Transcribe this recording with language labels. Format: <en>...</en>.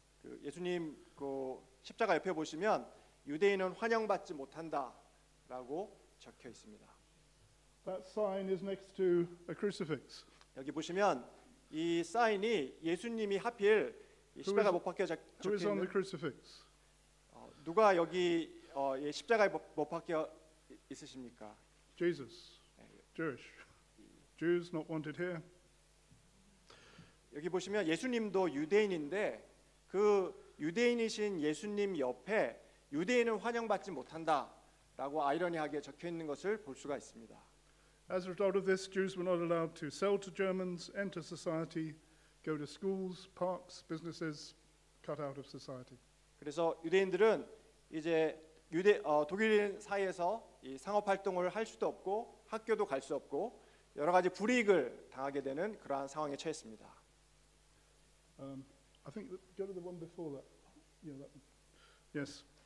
<ko>그 예수님 그 십자가 옆에 보시면 유대인은 환영받지 못한다라고 적혀 있습니다.</ko> <en>That sign is next to a crucifix.</en> <ko>여기 보시면 이 사인이 예수님이 하필 이 십자가 못 박혀 적혀</ko> <en>Who is on the</en> <ko>있는</ko> <en>crucifix?</en> <ko>누가 여기 이 십자가에 못 박혀 있으십니까?</ko> <en>Jesus. Jewish. Jews not wanted here.</en> <ko>여기 보시면 예수님도 유대인인데 그 유대인이신 예수님 옆에 유대인은 환영받지 못한다라고 아이러니하게 적혀 있는 것을 볼 수가 있습니다.</ko> <en>As a result of this, Jews were not allowed to sell to Germans, enter society, go to schools, parks, businesses, cut out of society.</en> <ko>그래서 유대인들은 이제 독일인 사이에서 이 상업 활동을 할 수도 없고 학교도 갈 수 없고 여러 가지 불이익을 당하게 되는 그러한 상황에 처했습니다.</ko> <en>I think go to the one before that. Yeah, that one. Yes.</en>